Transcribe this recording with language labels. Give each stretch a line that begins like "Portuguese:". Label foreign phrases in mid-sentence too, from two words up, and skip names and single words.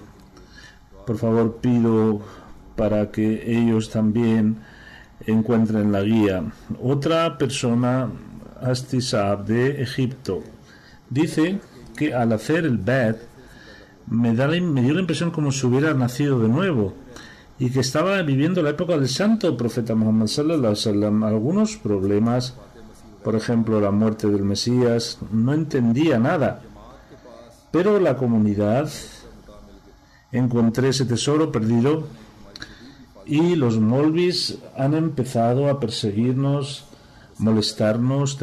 Spanish: Por favor, pido para que ellos también encuentren la guía. Otra persona, Asti Saab de Egipto, dice que al hacer el bet me dio la impresión como si hubiera nacido de nuevo y que estaba viviendo la época del santo profeta Muhammad
Arabic: صلى الله عليه وسلم.
Spanish: Algunos problemas, por ejemplo la muerte del Mesías, no entendía nada, pero la comunidad encontré ese tesoro perdido y los Molvis han empezado a perseguirnos, molestarnos.